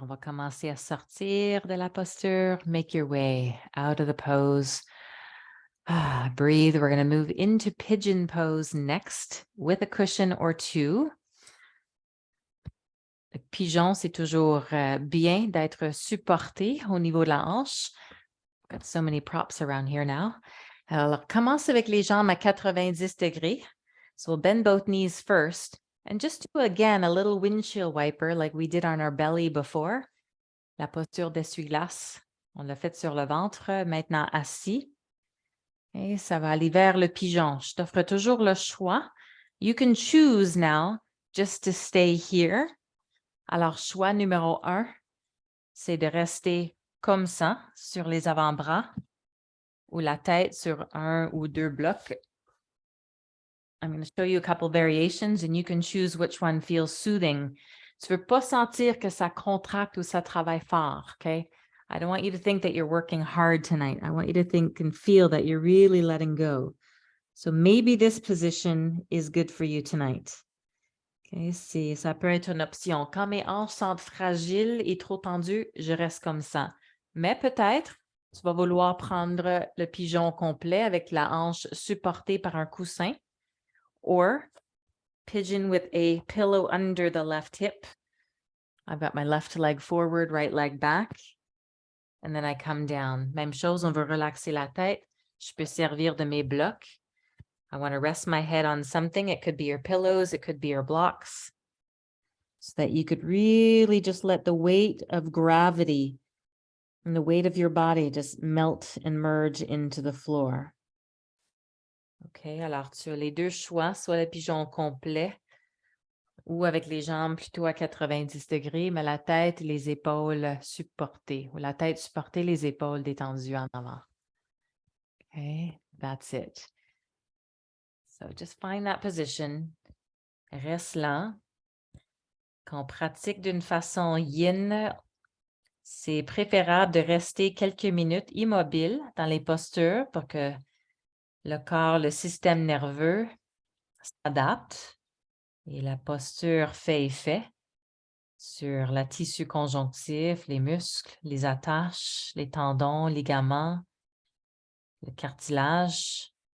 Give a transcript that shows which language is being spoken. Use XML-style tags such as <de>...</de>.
<fr>On va commencer à sortir de la posture.</fr> <en>Make your way out of the pose. Breathe. We're going to move into pigeon pose next with a cushion or two.</en> <fr>Le pigeon, c'est toujours bien d'être supporté au niveau de la hanche.</fr> <en>Got so many props around here now.</en> <fr>Alors, commence avec les jambes à 90 degrés.</fr> <en>So we'll bend both knees first. And just do, again, a little windshield wiper like we did on our belly before.</en> <fr>La posture d'essuie-glace. On l'a fait sur le ventre, maintenant assis. Et ça va aller vers le pigeon. Je t'offre toujours le choix.</fr> <en>You can choose now just to stay here.</en> <fr>Alors, choix numéro 1, c'est de rester comme ça, sur les avant-bras, ou la tête sur 1 ou 2 blocs.</fr> <en>I'm going to show you a couple variations and you can choose which one feels soothing.</en> <fr>Tu ne veux pas sentir que ça contracte ou ça travaille fort, okay?</fr> <en>I don't want you to think that you're working hard tonight. I want you to think and feel that you're really letting go. So maybe this position is good for you tonight.</en> <fr>Okay, ça peut être une option. Quand mes hanches sont fragiles et trop tendues, je reste comme ça. Mais peut-être, tu vas vouloir prendre le pigeon complet avec la hanche supportée par un coussin.</fr> <en>Or pigeon with a pillow under the left hip. I've got my left leg forward, right leg back. And then I come down.</en> <fr>Même chose, on veut relaxer la tête. Je peux servir de mes blocs.</fr> <en>I want to rest my head on something. It could be your pillows. It could be your blocks. So that you could really just let the weight of gravity and the weight of your body just melt and merge into the floor.</en> <fr>OK, alors tu as les deux choix, soit le pigeon complet ou avec les jambes plutôt à 90 degrés, mais la tête et les épaules supportées, ou la tête supportée, les épaules détendues en avant.</fr> <en>OK, that's it. So just find that position.</en> <fr>Reste là. Quand on pratique d'une façon yin, c'est préférable de rester quelques minutes immobile dans les postures pour que le corps, le système nerveux s'adapte et la posture fait effet sur le tissu conjonctif, les muscles, les attaches, les tendons, ligaments, le cartilage.</fr>